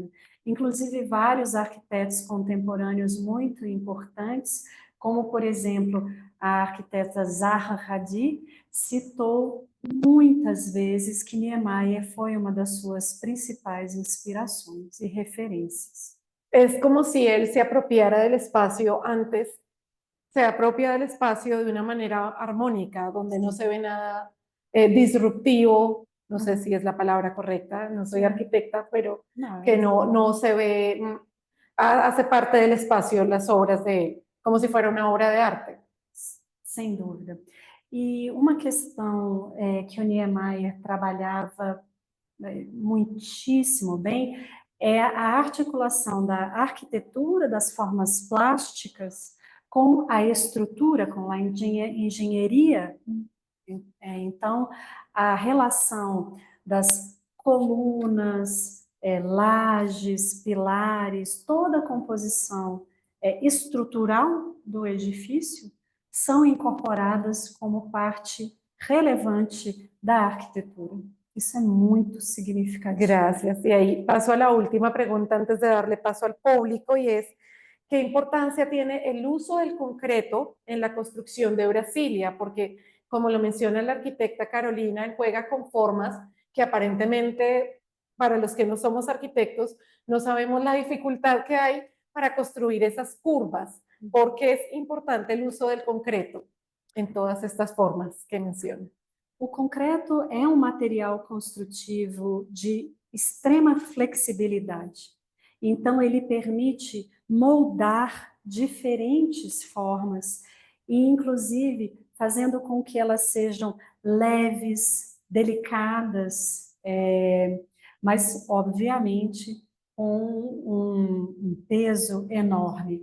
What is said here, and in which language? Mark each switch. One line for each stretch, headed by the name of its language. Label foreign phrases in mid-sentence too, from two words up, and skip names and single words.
Portuguese: Inclusive, vários arquitetos contemporâneos muito importantes, como, por exemplo, a arquiteta Zaha Hadid, citou muitas vezes que Niemeyer foi uma das suas principais inspirações e referências.
Spanish: Es como si él se apropiara del espacio antes, se apropia del espacio de una manera armónica, donde no se ve nada disruptivo, no sé si es la palabra correcta, no soy arquitecta, pero que no se ve, hace parte del espacio las obras de él, como si fuera una obra de arte.
Portuguese: Sem dúvida. E uma questão que o Niemeyer trabalhava muitíssimo bem é a articulação da arquitetura, das formas plásticas, com a estrutura, com a engenharia. Então, a relação das colunas, lajes, pilares, toda a composição estrutural do edifício são incorporadas como parte relevante da arquitetura. Isso é muito significativo.
Spanish: Gracias. Y ahí paso a la última pregunta antes de darle paso al público y es, ¿qué importancia tiene el uso del concreto en la construcción de Brasilia? Porque, como lo menciona la arquitecta Carolina, él juega con formas que aparentemente, para los que no somos arquitectos, no sabemos la dificultad que hay para construir esas curvas, porque es importante el uso del concreto en todas estas formas que menciona.
Portuguese: O concreto é um material construtivo de extrema flexibilidade. Então, ele permite moldar diferentes formas e, inclusive, fazendo com que elas sejam leves, delicadas, mas, obviamente, com um peso enorme.